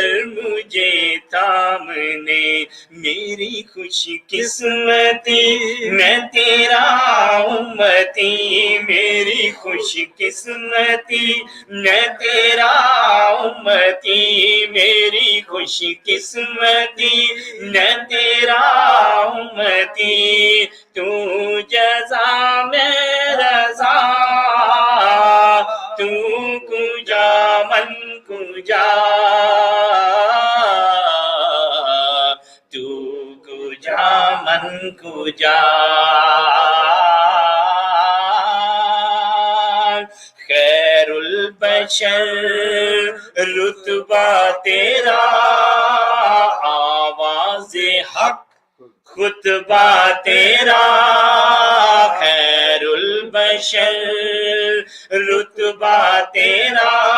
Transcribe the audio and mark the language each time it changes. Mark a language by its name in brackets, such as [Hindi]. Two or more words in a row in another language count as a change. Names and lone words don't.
[Urdu] مجھے تھامنے میری خوش قسمتی میں تیرا امتی میری خوش قسمتی میں تیرا امتی میری خوش قسمتی میں تیرا امتی تو جزا میں رضا [Persian] تو کجا من کجا تو کجا من کجا [Urdu] خیر البشر رتبہ تیرا آواز حق خطبہ تیرا خیر البشر رتبہ تیرا